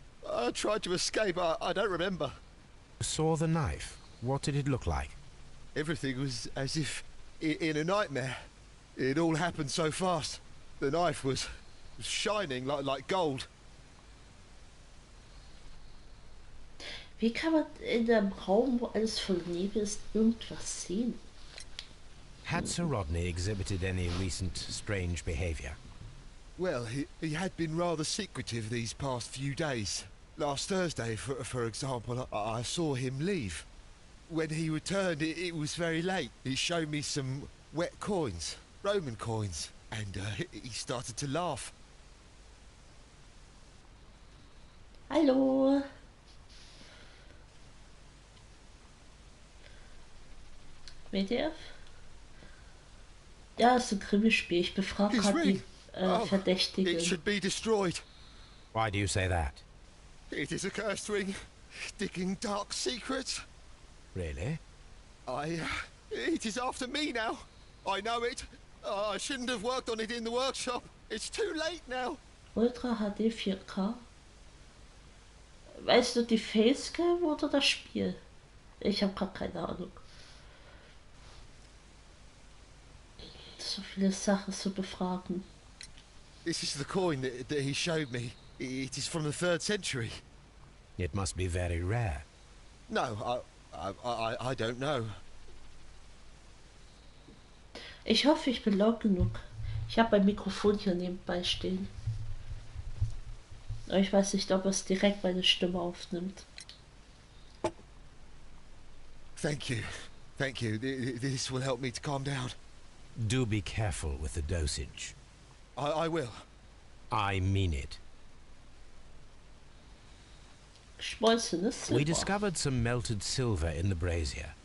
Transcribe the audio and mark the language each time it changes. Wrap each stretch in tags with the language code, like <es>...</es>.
<en>I tried to escape. I don't remember. Saw the knife? What did it look like? Everything was as if in a nightmare. It all happened so fast. The knife was shining like gold.</en> <de>Wie kann man in einem Raum, wo alles voll Nebel ist, irgendwas sehen?</de> <en>Had Sir Rodney exhibited any recent strange behavior? Well, he had been rather secretive these past few days. Last Thursday, for example, I saw him leave. When he returned, it was very late. He showed me some wet coins, Roman coins, and he started to laugh.</en> <de>Hallo.</de> <en>WTF?</en> <de>Ja, es ist ein Krimispiel. Ich befrage gerade die Verdächtigen.</de> <en>It should be destroyed. Why do you say that? It is a cursed ring, digging dark secrets. Really? It is after me now. I know it. I shouldn't have worked on it in the workshop. It's too late now. Ultra HD 4K.</en> <de>Weißt du die Facecam oder das Spiel? Ich habe gerade keine Ahnung. So viele Sachen zu befragen.</de> <en>This is the coin that he showed me. It is from the 3rd century. It must be very rare. No, I don't know.</en> <de>Ich hoffe, ich bin laut genug. Ich habe ein Mikrofon hier nebenbei stehen. Aber ich weiß nicht, ob es direkt meine Stimme aufnimmt.</de> <en>Thank you. Thank you. This will help me to calm down. Do be careful with the dosage. I will. I mean it. We discovered some melted silver in the brazier.</en>